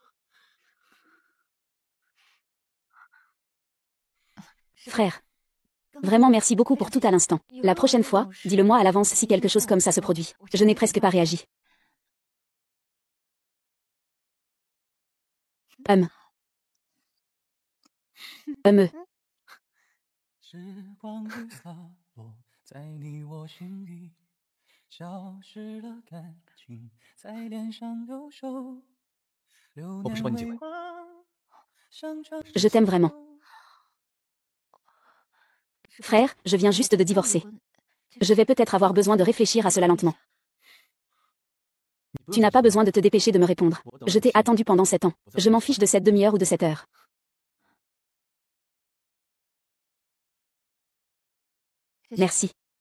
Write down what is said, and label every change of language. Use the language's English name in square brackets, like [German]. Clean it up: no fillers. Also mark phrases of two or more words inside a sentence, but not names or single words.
[French] Frère. Vraiment merci beaucoup pour tout à l'instant. La prochaine fois, dis-le-moi à l'avance si quelque chose comme ça se produit. Je n'ai presque pas réagi. Me. [Chinese] 时光里洒落在你我心里，消失了感情在脸上留守。流年未忘，上场 [French] Je t'aime vraiment. Frère, je viens juste de divorcer. Je vais peut-être avoir besoin de réfléchir à cela lentement. Tu n'as pas besoin de te dépêcher de me répondre. Je t'ai attendu pendant 7 ans. Je m'en fiche de cette demi-heure ou de cette heure. Merci.